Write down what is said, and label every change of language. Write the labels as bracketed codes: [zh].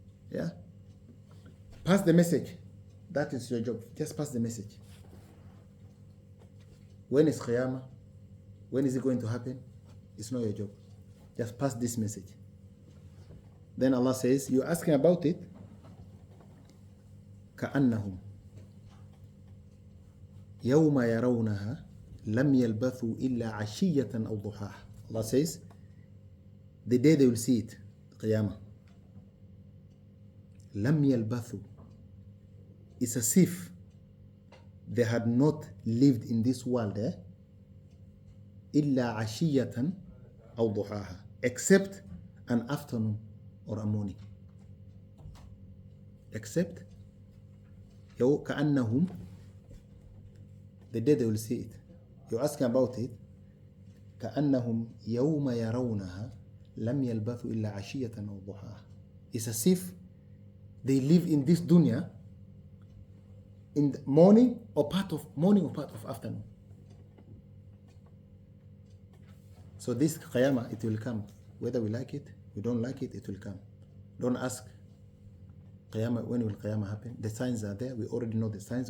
[en] Yeah? Pass the message. That is your job. Just pass the message. When is Qiyamah? When is it going to happen? It's not your job. Just pass this message. Then Allah says, you're asking about it. [ar] كأنهم يوم يرونها لم يلبثوا إلا عشية أو ضحاها. [en] Allah says, the day they will see it, Qiyamah. [ar] لم يلبثوا. [en] It's as if they had not lived in this world, [ar] إلا عشية أو ضحاها, [en] except an afternoon or a morning. Except [ar] كأنهم, [en] the day they will see it. You're asking about it. [ar] كأنهم يوم يرونها لم يلبثوا إلا عشية أو ضحاها. [en] It's as if they live in this dunya in the morning or part of afternoon. So this Qiyamah, it will come. Whether we like it, we don't like it, it will come. Don't ask Qiyamah, when will Qiyamah happen? The signs are there. We already know the signs.